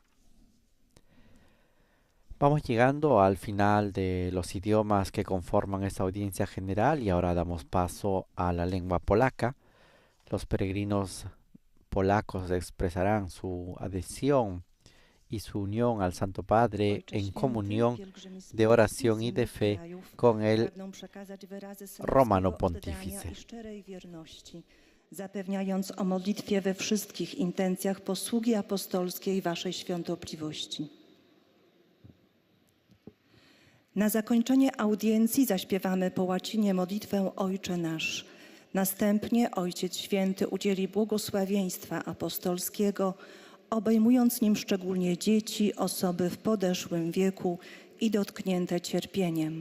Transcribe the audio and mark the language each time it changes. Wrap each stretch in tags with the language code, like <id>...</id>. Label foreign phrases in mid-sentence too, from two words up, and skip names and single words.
<es>Vamos llegando al final de los idiomas que conforman esta audiencia general y ahora damos paso a la lengua polaca. Los peregrinos polacos expresarán su adhesión y su unión al Santo Padre en comunión de oración y de fe con el Romano Pontífice.</es> <pl>Zapewniając o modlitwie we wszystkich intencjach posługi apostolskiej Waszej Świątobliwości. Na zakończenie audiencji zaśpiewamy po łacinie modlitwę Ojcze Nasz. Następnie Ojciec Święty udzieli błogosławieństwa apostolskiego, obejmując nim szczególnie dzieci, osoby w podeszłym wieku i dotknięte cierpieniem.</pl>